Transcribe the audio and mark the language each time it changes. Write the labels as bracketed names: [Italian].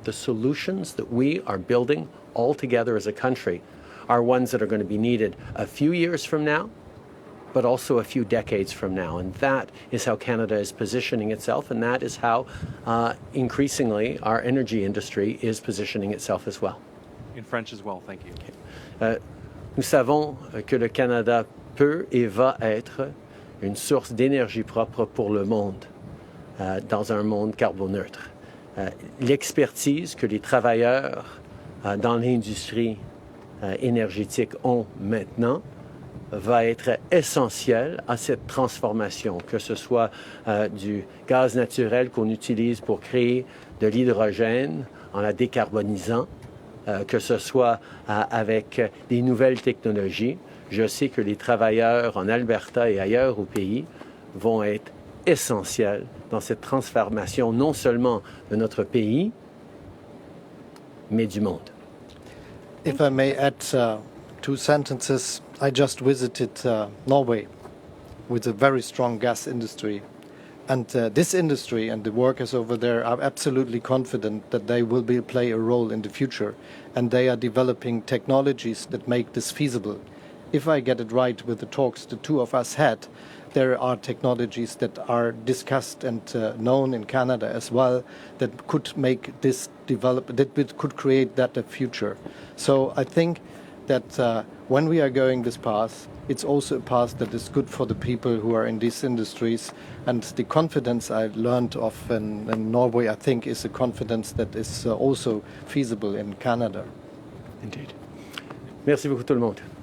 [English] The solutions that we are building all together as a country are ones that are going to be needed a few years from now, but also a few decades from now. And that is how Canada is positioning itself, and that is how increasingly our energy industry is positioning itself as well. In French as well, thank you. [French] Nous savons que le Canada peut et va être une source d'énergie propre pour le monde, dans un monde carboneutre. L'expertise que les travailleurs dans l'industrie énergétique ont maintenant va être essentielle à cette transformation, que ce soit du gaz naturel qu'on utilise pour créer de l'hydrogène en la décarbonisant, que ce soit avec des nouvelles technologies. Je sais que les travailleurs en Alberta et ailleurs au pays vont être essentiels dans cette transformation non seulement de notre pays, mais du monde. [English] If I may add 2 sentences, I just visited Norway with a very strong gas industry. And this industry and the workers over there are absolutely confident that they will play a role in the future. And they are developing technologies that make this feasible. If I get it right with the talks the two of us had, there are technologies that are discussed and known in Canada as well that could make this develop, that could create that a future. So I think that when we are going this path, it's also a path that is good for the people who are in these industries. And the confidence I learned of in Norway, I think, is a confidence that is also feasible in Canada. Indeed. [French] Merci beaucoup tout le monde.